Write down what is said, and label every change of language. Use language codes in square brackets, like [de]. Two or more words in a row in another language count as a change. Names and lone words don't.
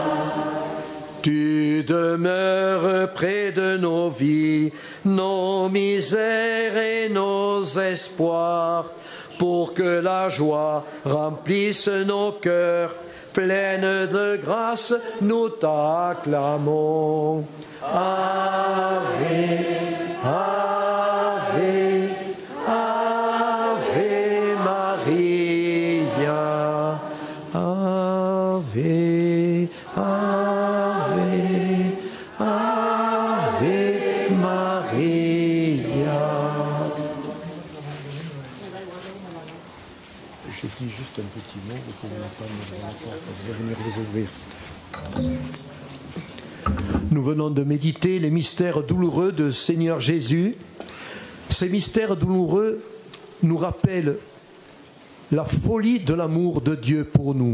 [fr] Tu demeures près de nos vies, nos misères et nos espoirs, pour que la joie remplisse nos cœurs. Pleine de grâce, nous t'acclamons. [la] Ave, Ave, Ave Maria. Ave, Ave, Ave Maria. [fr] Je dis juste un petit mot, vous pouvez m'entendre devant la porte, je vais venir les ouvrir. Nous venons de méditer les mystères douloureux de Seigneur Jésus. Ces mystères douloureux nous rappellent la folie de l'amour de Dieu pour nous.